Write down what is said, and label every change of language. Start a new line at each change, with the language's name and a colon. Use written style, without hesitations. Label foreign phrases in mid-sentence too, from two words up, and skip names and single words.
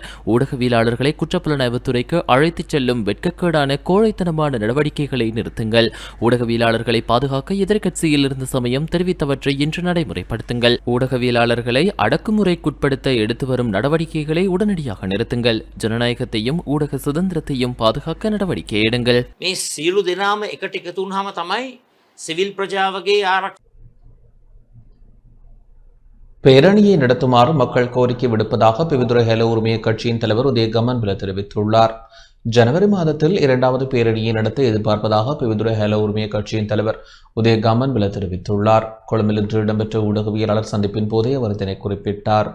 Tamil: ஊடகவியலாளர்களை குற்றப்புலனாய்வு துறைக்கு அழைத்துச் செல்லும் வெட்கக்கேடான கோழைத்தனமான நடவடிக்கைகளை நிறுத்துங்கள். ஊடகவியலாளர்களை பாதுகாக்க எதிர்க்கட்சியில் இருந்த சமயம் தெரிவித்தவற்றை இன்று நடைமுறைப்படுத்துங்கள். ஊடகவியலாளர்களை அடக்குமுறைக்குட்படுத்த எடுத்து வரும் நடவடிக்கைகளை உடனடியாக நிறுத்துங்கள். ஜனநாயகத்தையும் ஊடக சுதந்திரத்தையும் பாதுகாக்க நடவடிக்கை எடுங்கள்.
Sinhala: සියලු දෙනාම එකට එකතු වුණාම තමයි සිවිල් ප්‍රජාවගේ
Tamil: பேரணியை நடத்துமாறு மக்கள் கோரிக்கை விடுப்பதாக பிவிதுரை ஹெல உரிமைய கட்சியின் தலைவர் உதய கமன்பில தெரிவித்துள்ளார். ஜனவரி மாதத்தில் 2வது பேரணியை நடத்த எதிர்பார்ப்பதாக பிவிதுரை ஹெல உரிமைய கட்சியின் தலைவர் உதய கமன்பில தெரிவித்துள்ளார். கொழும்பில் இன்று இடம்பெற்ற ஊடகவியலாளர் சந்திப்பின் போதே அவர் இதனை குறிப்பிட்டார்.